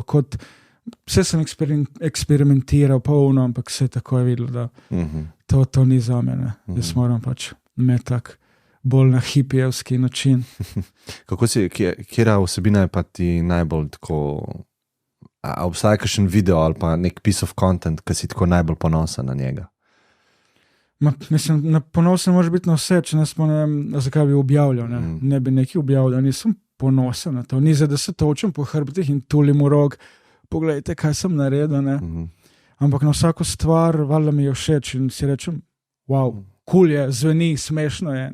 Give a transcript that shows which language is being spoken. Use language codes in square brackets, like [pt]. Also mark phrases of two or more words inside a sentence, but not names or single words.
[sl] Vse sem eksperimentiral, ampak vse tako je videl, da to ni za mene. Jaz moram pač metak bolj na hipijevski način. Kjera vsebina je pa ti najbolj tako... A obstaja kakšen video ali pa nek [en] piece of content, [sl] ki si tako najbolj ponosen na njega? Mislim, ponosen može biti na vse, če ne spomnim, zakaj bi objavljal. Ne bi nekaj objavljal, nisem ponosen na to. Ni za, da se točem po hrbtih in tulim v rog, poglejte, kaj sem naredil. Ampak na vsako stvar, valjda mi je všeč in si rečem, [en] wow, cool [sl] je, zveni, smešno je.